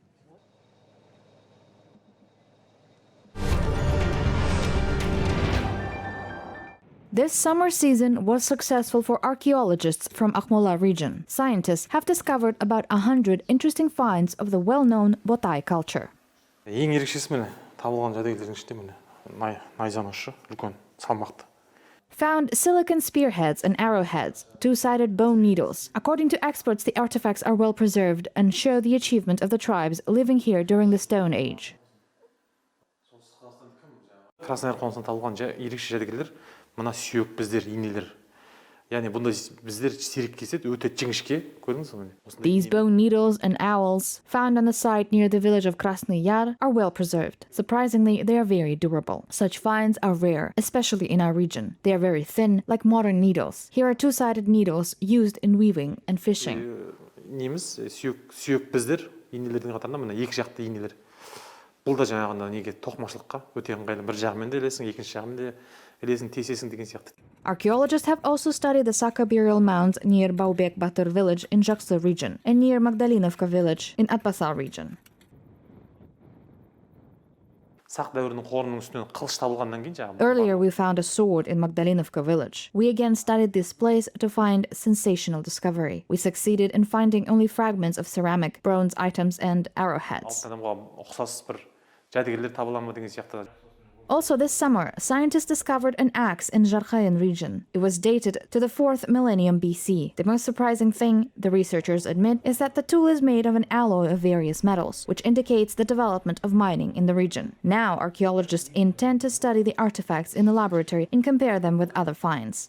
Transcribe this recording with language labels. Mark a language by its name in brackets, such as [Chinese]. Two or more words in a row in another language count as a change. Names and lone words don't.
[English] This summer season was successful for archeologists from Akmola region. Scientists have discovered about 100 interesting finds of the well-known Botai culture. [Kazakh] ең ерекшесі міне табылған жәдігерлердің ішінде міне найзаның ұшы үлкен салмақты. [English] Found silicon spearheads and arrowheads, two-sided bone needles. According to experts, the artifacts are well preserved and show the achievement of the tribes living here during the Stone Age. [Kazakh] Краснояр қонысынан табылған ерекше жәдігерлер мына сүйек біздер, инелер. Яғни бұндай біздер сирек кездеседі, өте жіңішке, көрдіңіз бе? [English] These bone needles and owls found on the site near the village of Krasny Yar are well preserved. Surprisingly, they are very durable. Such finds are rare, especially in our region. They are very thin, like modern needles. Here are two-sided needles used in weaving and fishing. [Kazakh] Неміз сүйек біздер, инелердің қатарында мына екі жақты инелер. Бұл да жаңағында неге тоқмашылыққа өте ыңғайлы, бір жағымен де ілесің, екінші жағымен де ілесің, тесесің деген сияқты. [English] Archaeologists have also studied the Saka burial mounds near Baubek Batur village in Jaksu region and near Magdalinovka village in Atbasar region. [Kazakh] Сақ дәуірінің қорының үстінен қылыш табылғаннан кейін жаңағы. [English] Earlier we found a sword in Magdalinovka village. We again studied this place to find sensational discovery. We succeeded in finding only fragments of ceramic, bronze items and arrowheads. [Kazakh] Адамға ұқсас бір жәдігерлер табыла ма деген сияқты. [English] Also this summer, scientists discovered an axe in Jarkhayan region. It was dated to the 4th millennium BC. The most surprising thing, the researchers admit, is that the tool is made of an alloy of various metals, which indicates the development of mining in the region. Now, archaeologists intend to study the artifacts in the laboratory and compare them with other finds.